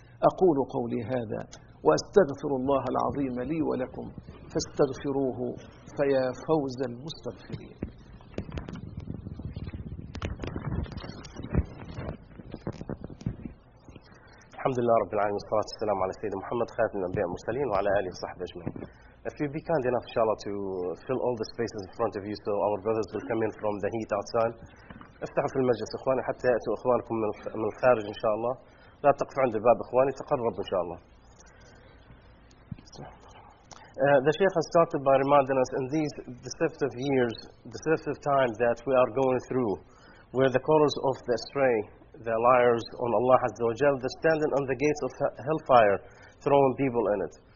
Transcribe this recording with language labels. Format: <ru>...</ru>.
<ar>أقول قولي هذا وأستغفر الله العظيم لي ولكم، فاستغفروه فيا فوز المستغفرين. الحمد لله رب العالمين، والصلاة والسلام على سيدنا محمد خاتم الأنبياء والمرسلين وعلى آله وصحبه أجمعين.</ar> <en>If you'd be kind enough, inshallah, to fill all the spaces in front of you so our brothers will come in from the heat outside.</en> <ar>افتحوا في المجلس إخواني حتى يأتوا إخوانكم من الخارج إن شاء الله. لا تقفوا عند الباب إخواني، تقربوا إن شاء الله.</ar> <en>The Sheikh has started by reminding us in these deceptive years, deceptive times that we are going through, where the callers of the astray, the liars on Allah Azza wa Jal, they're standing on the gates of hellfire, throwing people in it.</en>